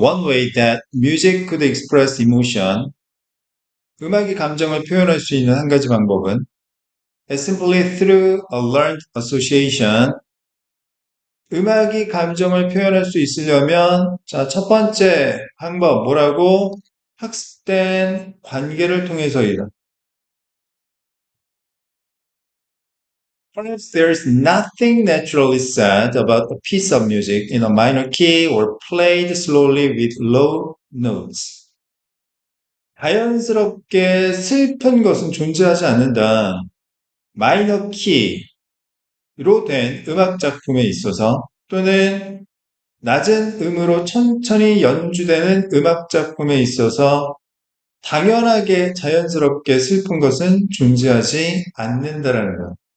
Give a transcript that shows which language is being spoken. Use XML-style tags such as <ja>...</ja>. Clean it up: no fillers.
<en>One way that music could express emotion.</en> <ko>음악이 감정을 표현할 수 있는 한 가지 방법은</ko> <en>is simply through a learned association.</en> <ko>음악이 감정을 표현할 수 있으려면 자, 첫 번째 방법 뭐라고? 학습된 관계를 통해서이다.</ko> <en>Perhaps there's nothing naturally sad about a piece of music in a minor key or played slowly with low notes.</en> <ko>자연스럽게 슬픈 것은 존재하지 않는다. 마이너 키로 된 음악 작품에 있어서 또는 낮은 음으로 천천히 연주되는 음악 작품에 있어서 당연하게 자연스럽게 슬픈 것은 존재하지 않는다라는 것.</ko>